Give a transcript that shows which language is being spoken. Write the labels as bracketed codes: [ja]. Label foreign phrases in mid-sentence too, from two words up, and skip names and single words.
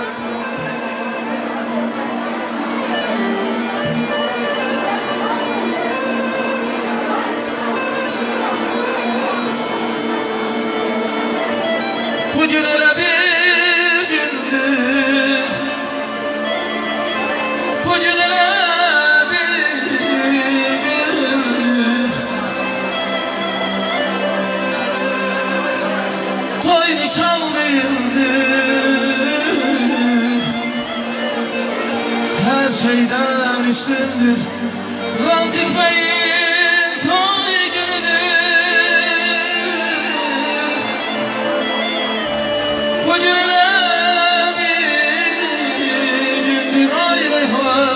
[az] Bugün elə bir gündür, bugün elə bir gündür. [tr] Toy nişan değildir, her şeyden üstündür. [az] Rantik Bey'in toy günüdür. Bugün elə bir gündür ay reyhan.